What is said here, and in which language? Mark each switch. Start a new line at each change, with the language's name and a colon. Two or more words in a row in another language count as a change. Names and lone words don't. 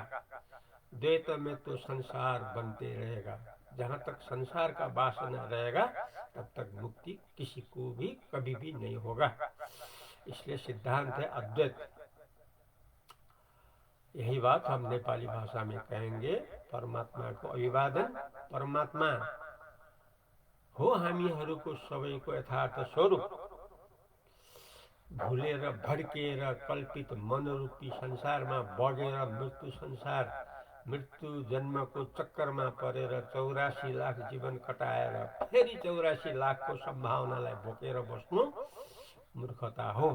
Hindi: द्वैत में तो संसार बनते रहेगा। जहाँ तक संसार का वासना रहेगा तब तक मुक्ति किसी को भी कभी भी नहीं होगा। इसलिए सिद्धांत है अद्वैत। यही बात हम नेपाली भाषा में कहेंगे, परमात्मा को अभिवादन।
Nepali: परमात्मा हो हामीहरूको सबैको यथार्थ स्वरूप। भुलेर भड्केर कल्पित मनरूपी संसारमा बगेर मृत्यु संसार, मृत्यु जन्मको चक्करमा परेर 84 लाख जीवन कटाएर फेरि 84 लाखको सम्भावनालाई बोकेर बस्नु मूर्खता हो।